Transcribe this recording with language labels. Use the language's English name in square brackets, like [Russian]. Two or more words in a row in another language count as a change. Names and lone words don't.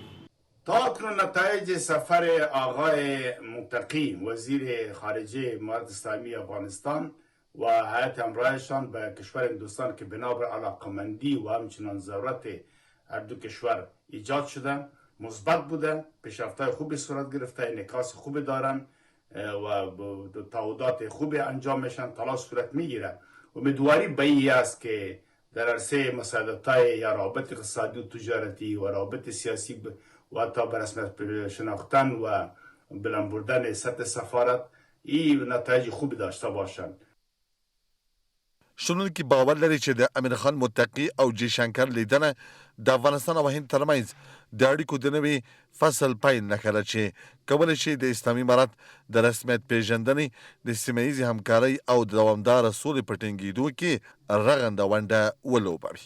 [Persian] تا اکنون نتایج سفر آقای متقی وزیر خارجه موارد اسلامی افغانستان و هیئت همراهشان به کشور هندوستان که بنابر علاقمندی و همچنان ضرورت هر دو کشور ایجاد شده مثبت بوده، پیشرفت‌های خوبی صورت گرفته، انعکاس خوبی دارن و تعهدات خوبی انجام میشن، تلاش صورت میگیره. امیدواری به این است که در عرصه مساعدت‌های یا روابط اقتصادی و تجارتی و روابط سیاسی و حتی به رسمیت شناختن و بلند بردن سطح سفارت این نتایج خوبی داشته باشند. [Pashto] شنونکي باور لري چې د امیر خان متقي او جي شنکر لیدنه د افغانستان او هند ترمنځ د اړیکو د نوي فصل پیل نښه ده چې کولی شي د اسلامي امارت د رسمیت پیژندنې د سیمه ییزې همکارۍ او د دوامداره سولې په ټینګېدو کې رغنده ونډه ولوبوي.